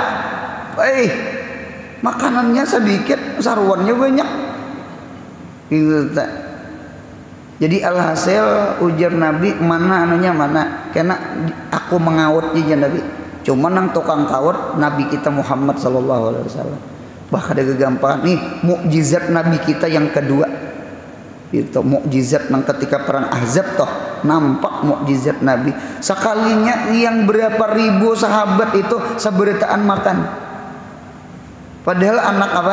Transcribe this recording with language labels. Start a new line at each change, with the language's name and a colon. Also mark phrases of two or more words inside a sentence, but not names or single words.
Banjar: Makanannya sedikit, sarwannya banyak. Gitu tak. Jadi alhasil ujar Nabi mana anunya mana, karena aku mengawat aja Nabi. Cuma nang tukang kawat Nabi kita Muhammad
Arabic: صلى الله عليه وسلم.
Banjar: Bahkan ada kegampangan nih mukjizat Nabi kita yang kedua. Itu mukjizat nang ketika perang Ahzab toh nampak mukjizat Nabi. Sekalinya yang berapa ribu sahabat itu seberitaan makan. Padahal anak apa?